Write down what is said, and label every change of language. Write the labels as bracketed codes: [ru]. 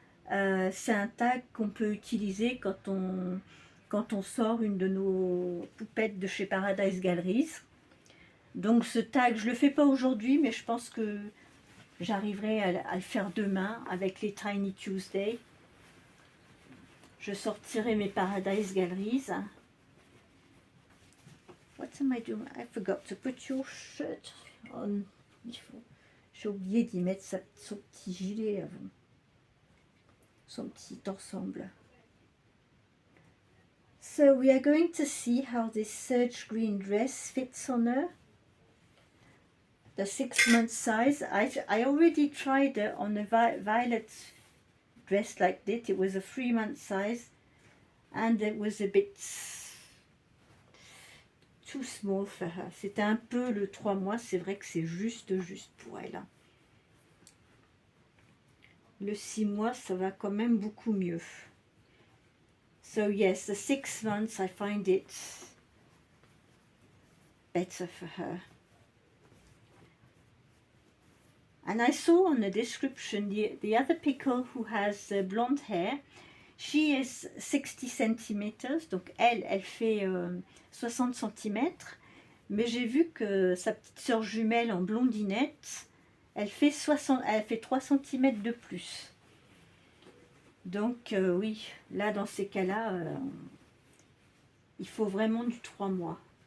[fr] C'est un tag qu'on peut utiliser quand on sort une de nos poupettes de chez Paradise Galleries. Donc ce tag, je ne le fais pas aujourd'hui, mais je pense que j'arriverai à le faire demain avec les Tiny Tuesday. Je sortirai mes Paradise Galleries. [en] What am I doing? I forgot to put your shirt on. [fr] J'ai oublié d'y mettre son petit gilet avant. Son petit ensemble. [en] So we are going to see how this serge green dress fits on her. The 6-month size. I already tried on a violet dress like this. It was a 3-month size and it was a bit too small for her. [fr] C'était un peu le 3 mois, c'est vrai que c'est juste pour elle. Le 6 mois, ça va quand même beaucoup mieux. [en] So yes, the 6 months, I find it better for her. And I saw on the description the other pickle who has blonde hair. She is 60 centimeters, [fr] donc elle fait 60 cm. Mais j'ai vu que sa petite sœur jumelle en blondinette, elle fait 3 cm de plus. Donc oui, là dans ces cas-là, il faut vraiment du 3 mois.